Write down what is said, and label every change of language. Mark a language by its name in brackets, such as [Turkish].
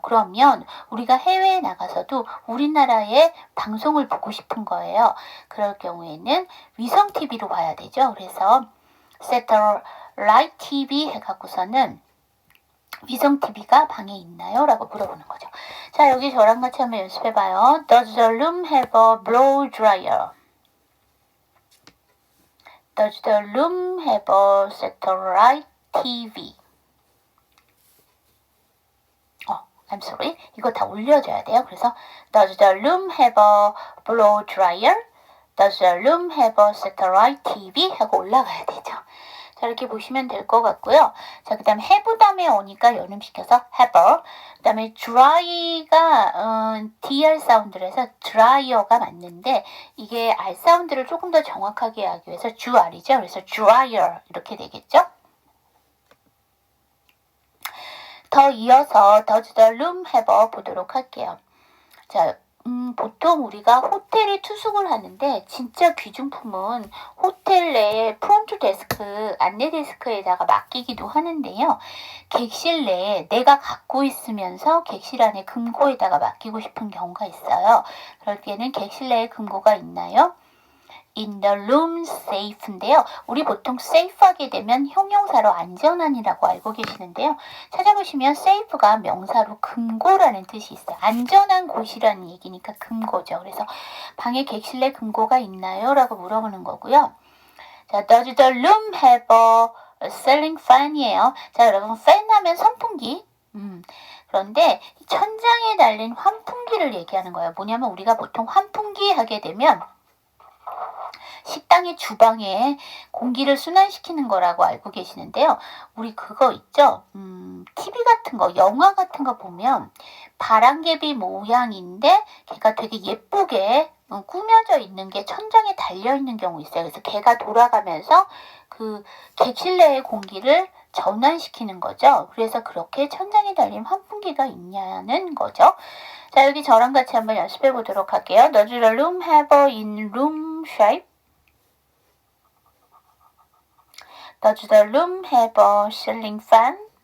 [Korean] 그러면 우리가 해외에 나가서도 우리나라의 방송을 보고 싶은 거예요. 그럴 경우에는 위성 TV로 봐야 되죠. 그래서 Satellite TV 해갖고서는 위성 TV가 방에 있나요? 라고 물어보는 거죠. 자, 여기 저랑 같이 한번 연습해봐요. [English] Does the room have a blow dryer? Does the room have a satellite TV? I'm sorry. [Korean] 이거 다 올려줘야 돼요. [English] 그래서 Does the room have a blow dryer? Does the room have a satellite TV? [Korean] 하고 올라가야 되죠. 자, 이렇게 보시면 될 것 같고요. 자, 그 다음에 have 다음에 오니까 연음시켜서 have. 그 다음에 dry가 DR 사운드를 해서 dryer가 맞는데 이게 R 사운드를 조금 더 정확하게 하기 위해서 dr이죠. 그래서 dryer 이렇게 되겠죠. 더 이어서 [English] Does the room have [Korean] 보도록 할게요. 자, 보통 우리가 호텔에 투숙을 하는데 진짜 귀중품은 호텔 내에 프론트 데스크, 안내 데스크에다가 맡기기도 하는데요. 객실 내에 내가 갖고 있으면서 객실 안에 금고에다가 맡기고 싶은 경우가 있어요. 그럴 때는 객실 내에 금고가 있나요? [English] in the room safe인데요. [Korean] 우리 보통 safe 하게 되면 형용사로 안전한이라고 알고 계시는데요. 찾아보시면 safe가 명사로 금고라는 뜻이 있어요. 안전한 곳이라는 얘기니까 금고죠. 그래서 방에 객실내 금고가 있나요? 라고 물어보는 거고요. [English] 자, does the room have a ceiling fan이에요. [Korean] 자, 여러분 fan 하면 선풍기. 그런데 천장에 달린 환풍기를 얘기하는 거예요. 뭐냐면 우리가 보통 환풍기 하게 되면 식당의 주방에 공기를 순환시키는 거라고 알고 계시는데요. 우리 그거 있죠? TV 같은 거, 영화 같은 거 보면 바람개비 모양인데 걔가 되게 예쁘게 꾸며져 있는 게 천장에 달려 있는 경우 있어요. 그래서 걔가 돌아가면서 그 객실 내의 공기를 전환시키는 거죠. 그래서 그렇게 천장에 달린 환풍기가 있냐는 거죠. 자, 여기 저랑 같이 한번 연습해 보도록 할게요. [English] Does the room have a in-room shape? Does the room have a ceiling fan?